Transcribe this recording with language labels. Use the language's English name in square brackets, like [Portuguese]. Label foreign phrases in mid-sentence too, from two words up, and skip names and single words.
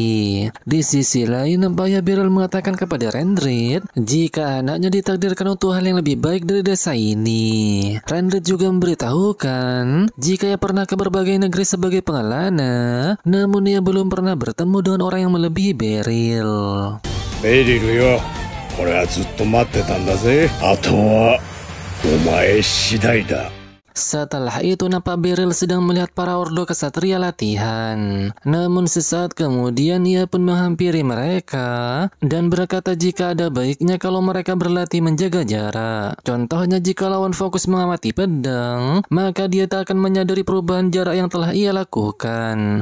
[Indonesian] Di sisi lain nampaknya Beryl mengatakan kepada Rendrid jika anaknya ditakdirkan untuk hal yang lebih baik dari desa ini. Rendrid juga memberitahukan jika ia pernah ke berbagai negeri sebagai pengelana, namun ia belum pernah bertemu dengan orang yang melebihi Beryl. [Japanese] ベリルよ、俺はずっと待ってたんだぜ。あとはお前次第だ。 [Indonesian] Setelah itu nampak Beryl sedang melihat para ordo kesatria latihan. Namun sesaat kemudian ia pun menghampiri mereka dan berkata jika ada baiknya kalau mereka berlatih menjaga jarak. Contohnya jika lawan fokus mengamati pedang, maka dia tak akan menyadari perubahan jarak yang telah ia lakukan.